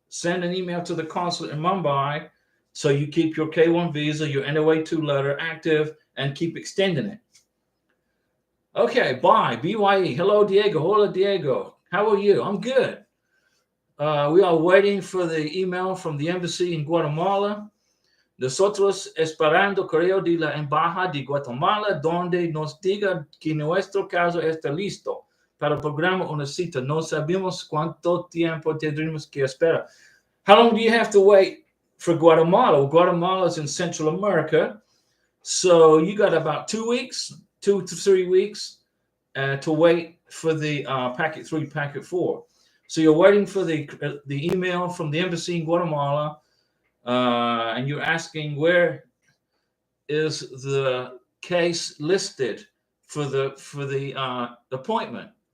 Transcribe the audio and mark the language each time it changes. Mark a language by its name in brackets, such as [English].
[English] Send an email to the consulate in Mumbai so you keep your K1 visa, your NOA2 letter active, and keep extending it. Okay, bye. BYE. Hello, Diego. Hola, Diego. How are you? I'm good. We are waiting for the email from the embassy in Guatemala. [Spanish] Nosotros esperando correo de la embajada de Guatemala donde nos diga que nuestro caso está listo para programa una cita. No sabemos cuánto tiempo tendremos que esperar. [English] How long do you have to wait for Guatemala? Well, Guatemala is in Central America. So you got about 2 weeks, 2 to 3 weeks to wait for the packet 3, packet 4. So you're waiting for the email from the embassy in Guatemala, and you're asking where is the case listed for the appointment.